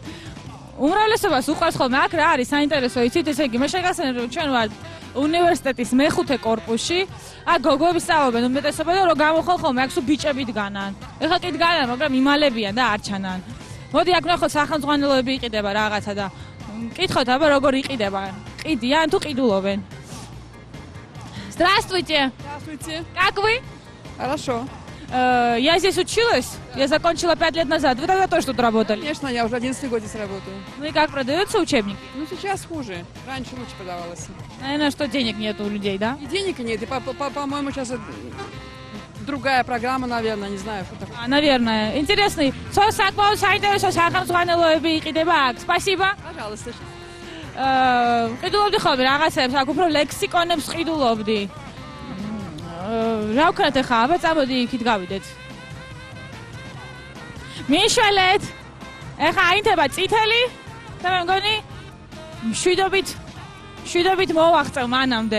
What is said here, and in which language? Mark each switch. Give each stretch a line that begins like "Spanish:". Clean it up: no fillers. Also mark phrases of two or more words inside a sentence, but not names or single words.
Georgian: უმრავლესობას უყვარს ხოლმე აქ რა არის საინტერესო იცით ესე იგი მე შეგახსენებ რომ ჩვენ ვართ უნივერსიტეტის მეხუთე კორპუსში აქ გოგოები სწავლობენ უმეტესობა და რომ გამოხვალ ხოლმე აქ სულ ბიჭები დგანან ეხლა კი დგანან მაგრამ იმალებიან და არ ჩანან მოდი აქ ნახოთ სახელმძღვანელოები იყიდება რაღაცა და კითხოთ აბა როგორ იყიდება ყიდიან თუ ყიდულობენ Здравствуйте.
Russian: Здравствуйте. Как вы? Хорошо. Я здесь училась, я закончила 5 лет назад. Вы тогда тоже тут работали? Конечно, я уже 11 год здесь работаю. Ну и как, продаются учебники? Ну, сейчас хуже. Раньше лучше продавалось. Наверное, что денег нет у людей, да? И денег нет, и, по-моему, сейчас другая программа, наверное, не знаю, что такое. Наверное. Интересный. Спасибо. Пожалуйста.
Georgian: ყიდულობდი ხოლმე რაღაცებს, აქ უფრო ლექსიკონებს ყიდულობდი. რა ვქნათ ახლა, აბა წამოდი იქით გავიდეთ. მიშველეთ. ახლა აინთება წითელი და მე მგონი მშვიდობით მოვაღწევ მანამდე.